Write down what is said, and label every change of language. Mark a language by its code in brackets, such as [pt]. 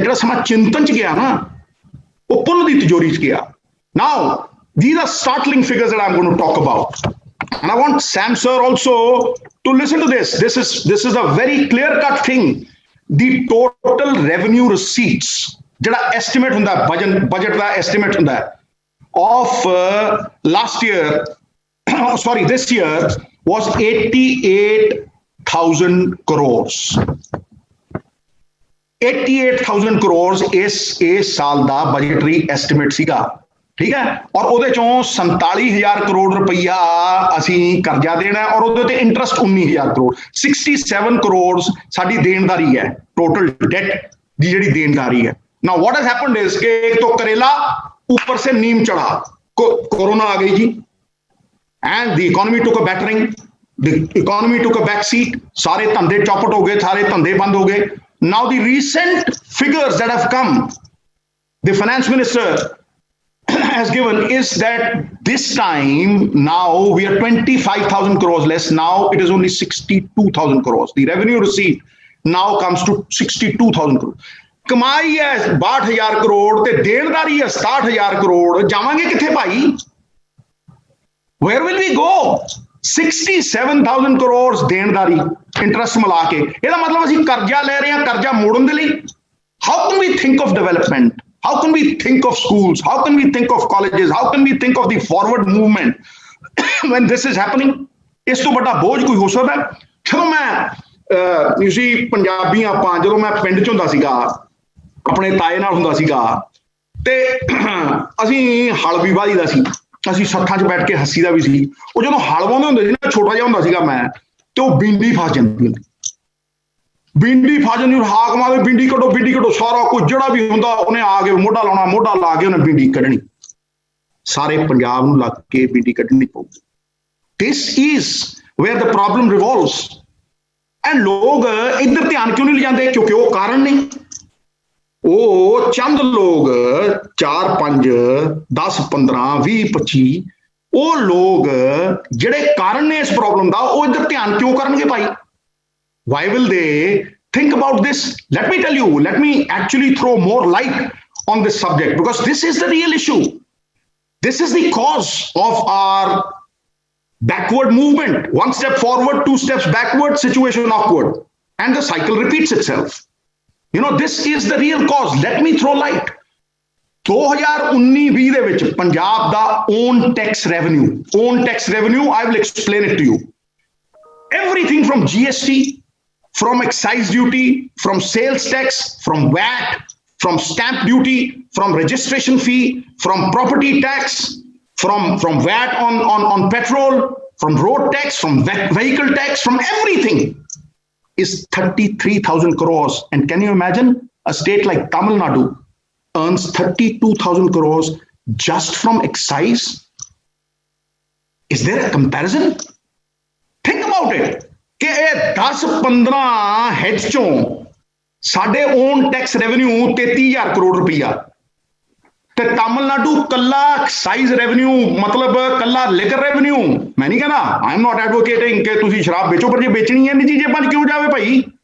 [pa] ਜਿਹੜਾ ਸਮਾਂ ਚਿੰਤਨ 'ਚ ਗਿਆ ਨਾ, ਉਹ ਪੁੰਨ ਦੀ ਤਿਜੋਰੀ 'ਚ ਗਿਆ. [en] Now, these are startling figures that I'm going to talk about. And I want Sam sir also to listen to this. This is a very clear-cut thing. The total revenue receipts, [pa] ਜਿਹੜਾ estimate ਹੁੰਦਾ, budget ਦਾ estimate ਹੁੰਦਾ [en] of last year, this year was 88,000 crores. [pa] 88,000 crores ਇਸ ਸਾਲ ਦਾ budgetary estimate ਸੀਗਾ. ਠੀਕ ਹੈ, ਔਰ ਉਹਦੇ ਚੋਂ 47,000 ਕਰੋੜ ਰੁਪਈਆ ਅਸੀਂ ਕਰਜ਼ਾ ਦੇਣਾ ਔਰ ਉਹਦੇ ਤੇ ਇੰਟਰਸਟ 19,000 ਕਰੋੜ. 67 ਕਰੋੜ ਸਾਡੀ ਦੇਣਦਾਰੀ ਹੈ, ਟੋਟਲ ਡੈਟ ਦੀ ਜਿਹੜੀ ਦੇਣਦਾਰੀ ਹੈ. [en] now what has happened is [hi] कि एक तो करेला ऊपर से नीम चढ़ा, कोरोना आ गई जी, [en] And the economy took a battering, the economy took a back seat. [hi] सारे धंधे चौपट हो गए, सारे धंधे बंद हो गए. [en] Now the recent figures that have come, the finance minister has given is that this time now we are 25,000 crores less. Now it is only 62,000 crores. The revenue received now comes to 62,000 crores. [pa] कमाई है 62,000 करोड़ ते देनदारी है 67,000 करोड़. जावांगे किथे भाई? [en] Where will we go? [pa] 67,000 crores देनदारी interest मिला के. ਇਹਦਾ ਮਤਲਬ ਅਸੀਂ ਕਰਜ਼ਾ ਲੈ ਰਹੇ ਹਾਂ ਕਰਜ਼ਾ ਮੋੜਨ ਦੇ ਲਈ. [en] How can we think of development? How can we think of schools? How can we think of colleges? How can we think of the forward movement when this is happening? [pa] ਇਸ ਤੋਂ ਵੱਡਾ ਬੋਝ ਕੋਈ ਹੋ ਸਕਦਾ? ਜਦੋਂ ਮੈਂ ਤੁਸੀਂ ਪੰਜਾਬੀ ਆਪਾਂ ਜਦੋਂ ਮੈਂ ਪਿੰਡ 'ਚ ਹੁੰਦਾ ਸੀਗਾ ਆਪਣੇ ਤਾਏ ਨਾਲ ਹੁੰਦਾ ਸੀਗਾ ਤੇ ਅਸੀਂ ਹਲ ਵੀ ਵਾਹੀਦਾ ਸੀ. ਅਸੀਂ ਸੱਥਾਂ 'ਚ ਬੈਠ ਕੇ ਹੱਸੀਦਾ ਵੀ ਸੀ. ਉਹ ਜਦੋਂ ਹਲ ਵਾਹੁੰਦੇ ਹੁੰਦੇ ਸੀ ਨਾ ਛੋਟਾ ਜਿਹਾ ਹੁੰਦਾ ਸੀਗਾ ਮੈਂ ਤੇ ਉਹ ਬਿੰਡੀ ਫਸ ਜਾਂਦੀ ਹੁੰਦੀ. ਬਿੰਡੀ ਫਸ ਜਾਂਦੀ ਹਾਕ ਮਾਰੇ ਬਿੰਡੀ ਕੱਢੋ ਸਾਰਾ ਕੁਝ ਜਿਹੜਾ ਵੀ ਹੁੰਦਾ ਉਹਨੇ ਆ ਕੇ ਮੋਢਾ ਲਾਉਣਾ ਮੋਢਾ ਲਾ ਕੇ ਉਹਨੇ ਬਿੰਡੀ ਕੱਢਣੀ. ਸਾਰੇ ਪੰਜਾਬ ਨੂੰ ਲੱਗ ਕੇ ਬਿੰਡੀ ਕੱਢਣੀ ਪਊਗੀ. [en] This is where the problem revolves. [pa] And ਲੋਕ ਇੱਧਰ ਧਿਆਨ ਕਿਉਂ ਨਹੀਂ ਲਿਜਾਂਦੇ? ਕਿਉਂਕਿ ਉਹ ਕਾਰਨ ਨੇ. ਉਹ ਚੰਦ ਲੋਕ 4 5 10 15 20 25 ਉਹ ਲੋਕ ਜਿਹੜੇ ਕਾਰਨ ਨੇ ਇਸ ਪ੍ਰੋਬਲਮ ਦਾ ਉਹ ਇੱਧਰ ਧਿਆਨ ਕਿਉਂ ਕਰਨਗੇ ਭਾਈ? [en] Why will they think about this? Let me tell you, let me actually throw more light on this subject because this is the real issue. This is the cause of our backward movement. One step forward, 2 steps backward, situation awkward. And the cycle repeats itself. You know, this is the real cause. Let me throw light. 2019-20 [pa] ਦੇ ਵਿੱਚ ਪੰਜਾਬ ਦਾ [en] own tax revenue, I will explain it to you. Everything from GST, from excise duty, from sales tax, from VAT, from stamp duty, from registration fee, from property tax, from VAT on petrol, from road tax, from vehicle tax, from everything is 33,000 crores. And can you imagine a state like Tamil Nadu earns 32,000 crores just from excise? Is there a comparison? Think about it. [pa] ਕਿ ਇਹ 10-15 heads ਚੋਂ ਸਾਡੇ on tax revenue 33,000 crore ਰੁਪਈਆ ਤੇ ਤਾਮਿਲਨਾਡੂ ਕੱਲਾ exercise revenue ਮਤਲਬ ਕੱਲਾ liquor revenue. ਮੈਂ ਨਹੀਂ ਕਹਿੰਦਾ [en] I am not advocating [pa] ਕਿ ਤੁਸੀਂ ਸ਼ਰਾਬ ਵੇਚੋ ਪਰ ਜੇ ਵੇਚਣੀ ਹੈ ਨਹੀਂ ਜੀ ਜੇਬਾਂ 'ਚ ਕਿਉਂ ਜਾਵੇ ਭਾਈ?